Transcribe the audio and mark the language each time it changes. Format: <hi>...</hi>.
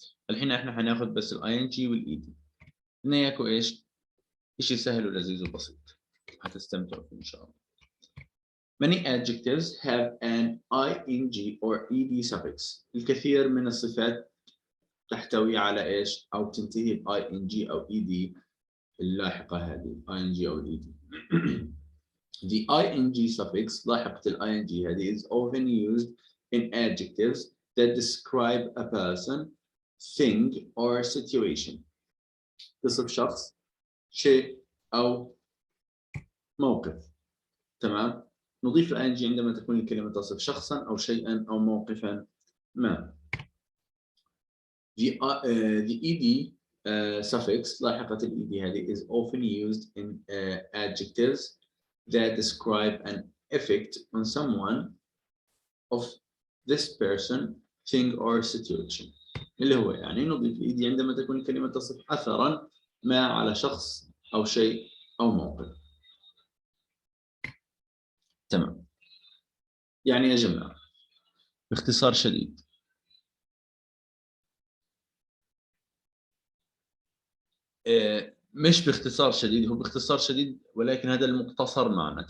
<ar>الحين احنا حناخذ بس ال ing وال ed. اثنيناتكم ايش؟ شيء سهل ولذيذ وبسيط، حتستمتعوا فيه إن شاء الله.</ar> <en>Many adjectives have an ing or ed suffix.</en> <ar>الكثير من الصفات تحتوي على ايش؟ أو تنتهي ب ing أو ed اللاحقة هذه ing أو ed.</ar> <en>The ing suffix</en> <ar>لاحقة ال ing هذه</ar> <en>is often used in adjectives that describe a person, thing or situation.</en> <ar>تصف شخص، شيء أو موقف. تمام. نضيف ال ing عندما تكون الكلمة تصف شخصا أو شيئا أو موقفا ما.</ar> <en>The ed suffix</en> <ar>لاحقة ال ed هذه</ar> <en>is often used in adjectives that describe an effect on someone of this person, thing or situation.</en> <ar>اللي هو يعني نضيف ed عندما تكون الكلمة تصف أثرا ما على شخص أو شيء أو موقف. تمام. يعني يا جماعة باختصار شديد مش باختصار شديد، هو باختصار شديد ولكن هذا المختصر معنا.</ar>